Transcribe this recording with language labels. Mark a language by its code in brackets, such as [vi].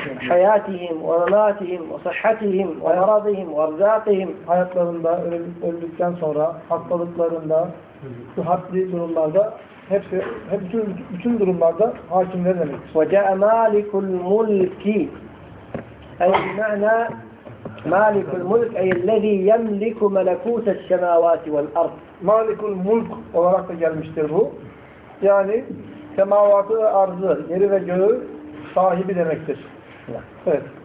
[ar] حياتهم ومماتهم وصحتهم ومرضهم وارزاقهم [tr] hayatlarında öldükten sonra hastalıklarında sıhhatli durumlarda hep bütün durumlarda hakimler demek. [ar] وجاء مالك الملك أي بمعنى مالك الملك أي الذي يملك ملكوت السماوات والأرض. [tr] مالك الملك olarak da gelmiştir bu. Yani semavatı ve arzı, yeri ve göğü sahibi demektir. Evet.